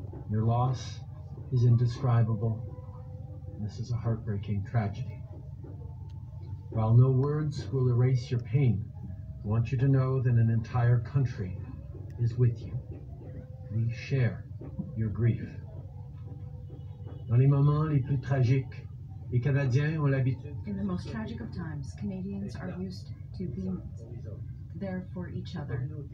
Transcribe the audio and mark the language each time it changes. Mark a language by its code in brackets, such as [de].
[en] Your loss is indescribable. This is a heartbreaking tragedy. While no words will erase your pain, I want you to know that an entire country is with you. We share your grief. [fr] Dans les moments les plus tragiques, les Canadiens ont l'habitude. [en] In the most tragic of times, Canadians are used to being there for each other.